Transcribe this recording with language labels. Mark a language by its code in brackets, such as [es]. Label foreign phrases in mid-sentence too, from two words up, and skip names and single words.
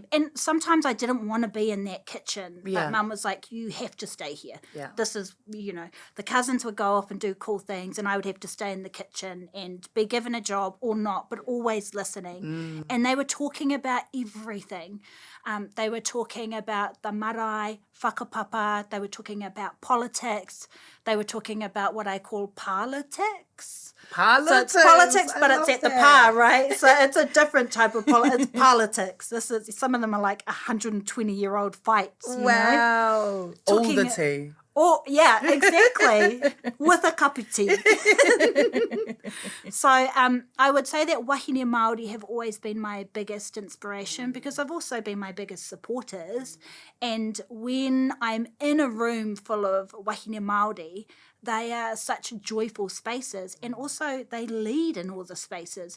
[en] And sometimes I didn't want to be in that kitchen. Yeah. But Mum was like, you have to stay here. Yeah. This is, the cousins would go off and do cool things and I would have to stay in the kitchen and be given a job or not, but always listening. And they were talking about everything. They were talking about the marae, whakapapa. They were talking about politics. They were talking about what I call politics. Politics. So it's politics, but it's at the pa, right? So it's a different type of it's politics. Some of them are like 120-year-old fights. Wow. All the tea. Oh, yeah, exactly. With a [mi] kapu tī. [en] So I would say that [mi] wahine Māori [en] have always been my biggest inspiration, because I've also been my biggest supporters. And when I'm in a room full of [mi] wahine Māori, [en] They are such joyful spaces, and also they lead in all the spaces.